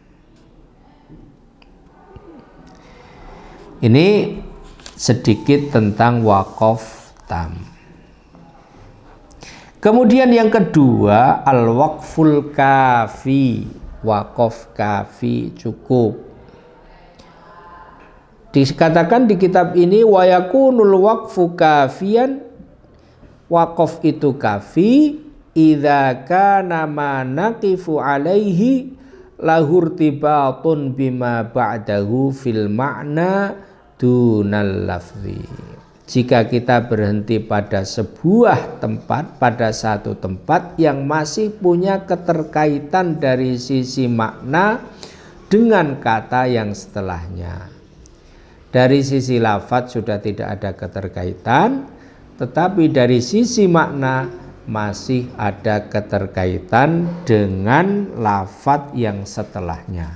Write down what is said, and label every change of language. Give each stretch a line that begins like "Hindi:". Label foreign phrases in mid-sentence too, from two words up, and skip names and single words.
Indonesian: Ini sedikit tentang wakaf tam. Kemudian yang kedua,
Arabic: الوقف الكافي,
Indonesian: wakaf kafi cukup. Dikatakan di kitab ini
Arabic: ويكون الوقف كافيا,
Indonesian: wakaf itu
Arabic: كاف إذا كان ما نقف عليه له ارتباط بما بعده في المعنى دون اللفظ.
Indonesian: Jika kita berhenti pada sebuah tempat, pada satu tempat yang masih punya keterkaitan dari sisi makna dengan kata yang setelahnya. Dari sisi lafadz sudah tidak ada keterkaitan, tetapi dari sisi makna masih ada keterkaitan dengan lafadz yang setelahnya.